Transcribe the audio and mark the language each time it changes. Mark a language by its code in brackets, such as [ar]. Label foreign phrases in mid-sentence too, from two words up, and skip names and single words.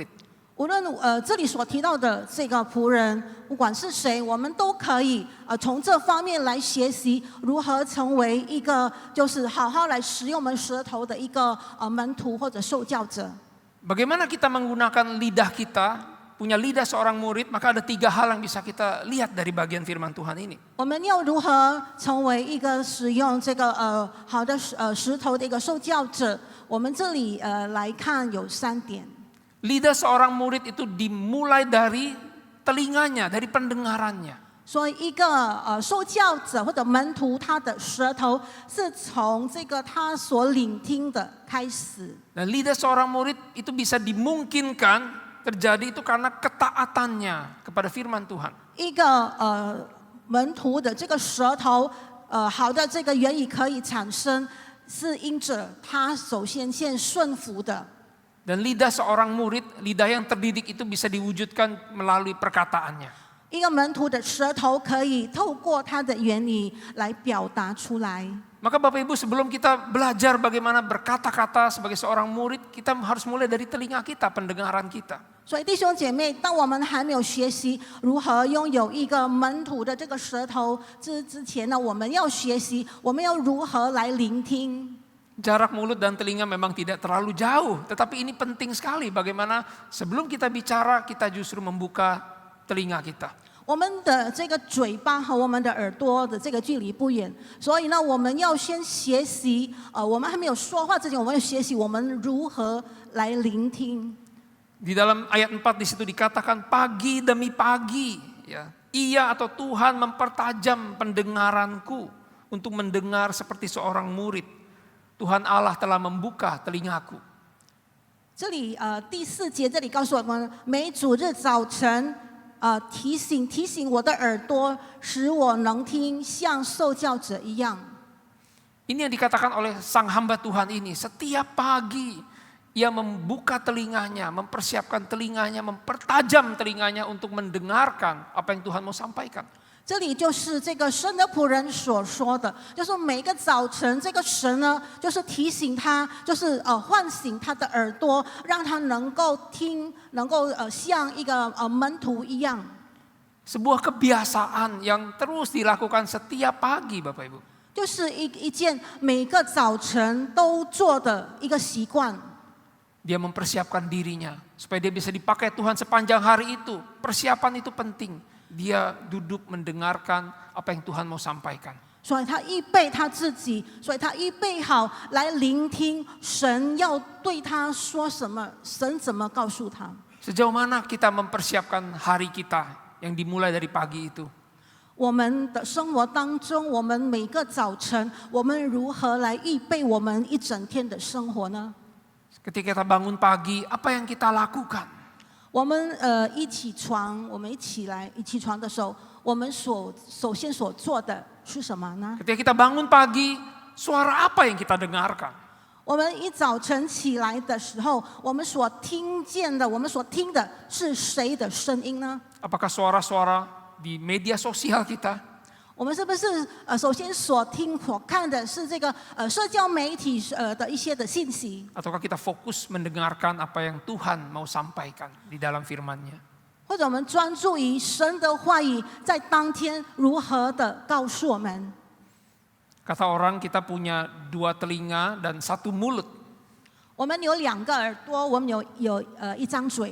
[zh] 无论这里所提到的这个仆人，不管是谁，我们都可以从这方面来学习如何成为一个就是好好来使用我们舌头的一个门徒或者受教者。 [id] Bagaimana kita menggunakan lidah kita, punya lidah seorang murid, maka ada 3 hal yang bisa kita lihat dari bagian firman Tuhan ini. [zh] 我们要如何成为一个使用这个好的石头的一个受教者？我们这里来看有3点。 [id] Lidah seorang murid itu dimulai dari telinganya, dari pendengarannya. [zh] 所以一个受教者或者门徒，他的舌头是从这个他所聆听的开始。 [id] Dan lidah seorang murid itu bisa dimungkinkan terjadi itu karena ketaatannya kepada firman Tuhan. [zh] 一个门徒的这个舌头，好的这个言语可以产生，是因着他首先顺服的。 [id] Dan lidah seorang murid, lidah yang terdidik itu bisa diwujudkan melalui perkataannya. [zh] 一个门徒的舌头可以透过他的言语来表达出来。 [id] Maka Bapak Ibu, sebelum kita belajar bagaimana berkata-kata sebagai seorang murid, kita harus mulai dari telinga kita, pendengaran kita. [zh] 所以弟兄姐妹，当我们还没有学习如何拥有一个门徒的这个舌头之前呢，我们要学习我们要如何来聆听。 [id] Jarak mulut dan telinga memang tidak terlalu jauh, tetapi ini penting sekali bagaimana sebelum kita bicara, kita justru membuka telinga kita. [zh] 我们的这个嘴巴和我们的耳朵的这个距离不远，所以呢，我们要先学习，我们还没有说话之前，我们要学习我们如何来聆听。 [id] Di dalam ayat 4 di situ dikatakan pagi demi pagi, ya, ia atau Tuhan mempertajam pendengaranku untuk mendengar seperti seorang murid. Tuhan Allah telah membuka telingaku. [zh] 这里第4节这里告诉我们，每主日早晨提醒我的耳朵，使我能听，像受教者一样。 [id] Ini yang dikatakan oleh sang hamba Tuhan ini. Setiap pagi ia membuka telinganya, mempersiapkan telinganya, mempertajam telinganya untuk mendengarkan apa yang Tuhan mau sampaikan. [zh] 这里就是这个神的仆人所说的，就是每个早晨，这个神呢，就是提醒他，就是唤醒他的耳朵，让他能够听，能够像一个门徒一样。 [id] Sebuah kebiasaan yang terus dilakukan setiap pagi, Bapak Ibu. [zh] 就是一件每个早晨都做的一个习惯。 [id] Dia mempersiapkan dirinya supaya dia bisa dipakai Tuhan sepanjang hari itu. Persiapan itu penting. Dia duduk mendengarkan apa yang Tuhan mau sampaikan. [zh] 所以他预备他自己，所以他预备好来聆听神要对他说什么，神怎么告诉他。 [id] Sejauh mana kita mempersiapkan hari kita yang dimulai dari pagi itu? [zh] 我们的生活当中，我们每个早晨，我们如何来预备我们一整天的生活呢？ [id] Ketika kita bangun pagi, apa yang kita lakukan? [zh] 我们一起床，我们一起床的时候，我们首先所做的是什么呢？ [id] Ketika kita bangun pagi, suara apa yang kita dengarkan? [zh] 我们一早晨起来的时候，我们所听见的，我们所听的是谁的声音呢？ [id] Apakah suara-suara di media sosial kita? [zh] 我们是不是首先所看的是这个社交媒体的一些的信息？ [id] Ataukah kita fokus mendengarkan apa yang Tuhan mau sampaikan di dalam firman-Nya? [zh] 或者我们专注于神的话语，在当天如何的告诉我们。 [id] Kata orang kita punya 2 telinga dan 1 mulut. [zh] 我们有2个耳朵，我们有1张嘴，